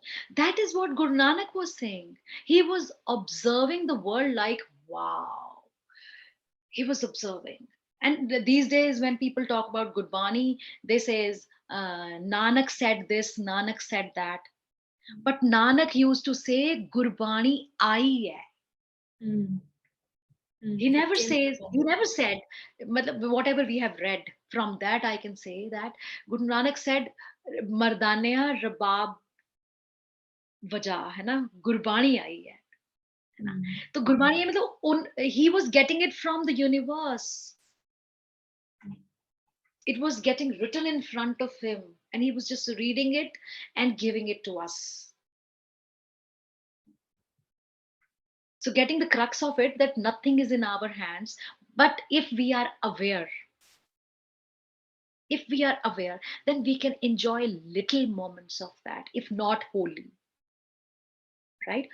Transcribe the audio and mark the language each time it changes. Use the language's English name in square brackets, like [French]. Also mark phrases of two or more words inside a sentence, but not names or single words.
[English] That is what Guru Nanak was saying. He was observing the world like, wow. He was observing. And these days, when people talk about Gurbani, they says, Nanak said this, Nanak said that. But Nanak used to say, [Hindi] गुरबानी आई है. Mm. [English] He It never came says, from he never said, whatever we have read from that, I can say that Guru Nanak said, [Punjabi] ਮਰਦਾਨਿਆ ਰਬਾਬ ਵਜਾ, [Hindi] है ना, गुरबानी आई है ना. Mm. तो गुरबानी मतलब [English] he was getting it from the universe. It was getting written in front of him, and he was just reading it and giving it to us. So getting the crux of it, that nothing is in our hands, but if we are aware, then we can enjoy little moments of that, if not wholly, right?